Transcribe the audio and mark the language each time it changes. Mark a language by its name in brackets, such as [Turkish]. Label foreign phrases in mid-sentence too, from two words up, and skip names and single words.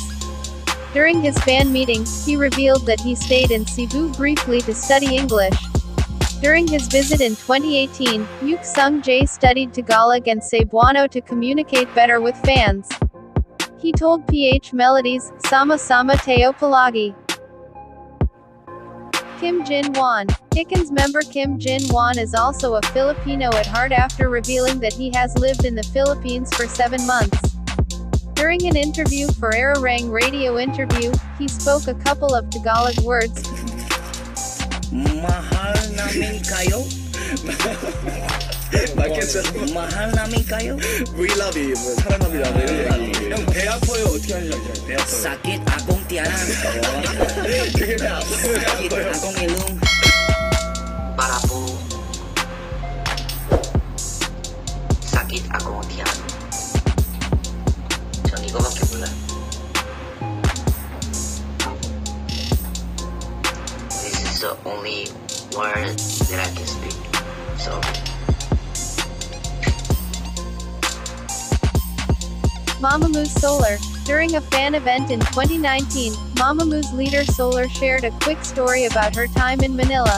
[English] During his fan meeting, he revealed that he stayed in Cebu briefly to study English. During his visit in 2018, Yook Sung-jae studied Tagalog and Cebuano to communicate better with fans. He told PH Melodies, [Filipino] "Sama-sama tayo palagi." [English] Kim Jin-hwan. KINO's member Kim Jin-hwan is also a Filipino at heart after revealing that he has lived in the Philippines for 7 months. During an interview for Ararang radio interview, he spoke a couple of Tagalog words. [Filipino] Mahal namin kayo. mahal namin kayo. [English] We love you. [Korean] 사랑합니다. 형 배 아파요. 어떻게 하는지 알죠? 배 아파요. [Filipino] sakit akong tiyan. [Korean] 그게 배 아파요. [Filipino] sakit akong ilong. Para po sakit akong tiyan. [Korean] 전 이거밖에 몰라요. [English] This is the only word that I can speak. So MAMAMOO'S Solar. During a fan event in 2019, MAMAMOO'S leader Solar shared a quick story about her time in Manila.